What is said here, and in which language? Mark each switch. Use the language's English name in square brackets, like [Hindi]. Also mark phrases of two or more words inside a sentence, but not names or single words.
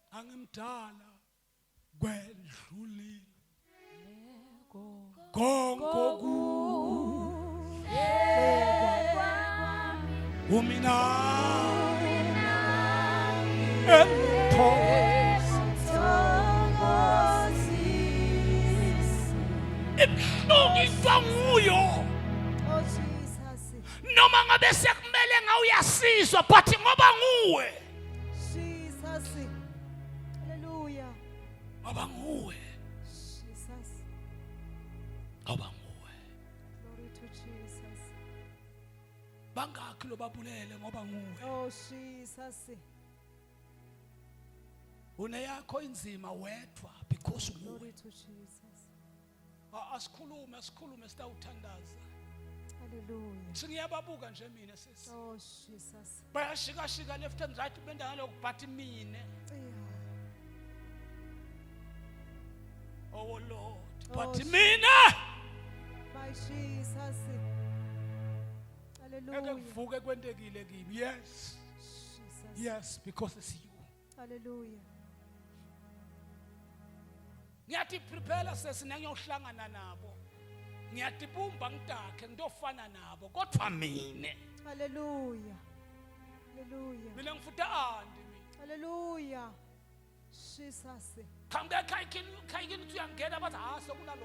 [Swati] angimdala kwedlulile konke umina ibhlungu ifanguyo [English] Oh Jesus. [Swati] noma ngabe sekumele ngawuyasizwa but ngoba nguwe [English] Jesus. Hallelujah. [Swati] ngoba nguwe Jesus. ngoba nguwe [English] Glory to Jesus. [Swati] bangakhi lobabulele ngoba nguwe [English] Oh Jesus. [Swati] uneyakho inzima wedwa because nguwe [English] Glory to Jesus. [Swati] asikhulume sitawuthandaza Hallelujah. singiyababuka nje mina sisi [English] Oh Jesus. [Swati] bayashika [English] left and right [Swati] benda ngaloko [English] but mine Yeah. oh Lord Oh, but Jesus. [Swati] mina [English] My Jesus. eke [Swati] Hallelujah. kuvuke kwentekile kimi yes Jesus. [English] yes because it's you Hallelujah. [Swati] ngiyathi prepare sesine ngiyohlangana nabo ngiyatibumba ngidakhe ngidofana nabo kodwa mine [English] Hallelujah. Hallelujah. [Swati] mina ngifuta andi mina [English] Hallelujah. Jesus. [Swati] khambe khayikini uthi uyangena bathi sekunalokho